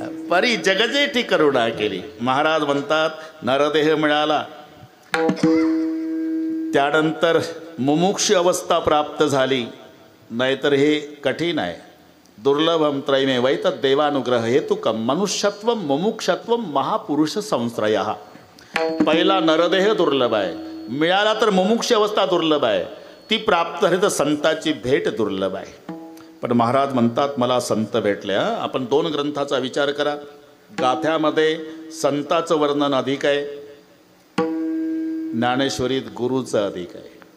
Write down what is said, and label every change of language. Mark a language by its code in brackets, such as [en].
[mr] परी जगजेठी करुणा केली. महाराज म्हणतात नरदेह मिळाला, त्यानंतर मुमुक्ष अवस्था प्राप्त झाली. नाहीतर हे कठीण आहे. [sa] दुर्लभम त्रयमेवैत देवानुग्रह हेतुकम मनुष्यत्व मुमुक्षत्व महापुरुष संश्रय. [mr] पहिला नरदेह दुर्लभ आहे, मिळाला तर मुमुक्ष अवस्था दुर्लभ आहे, ती प्राप्त झाली तर संताची भेट दुर्लभ आहे. पण महाराज म्हणतात मला संत भेटले. आपण 2 ग्रंथाचा विचार करा. गाथ्यामध्ये संताचं वर्णन अधिक आहे, ज्ञानेश्वरीत गुरुचं अधिक आहे.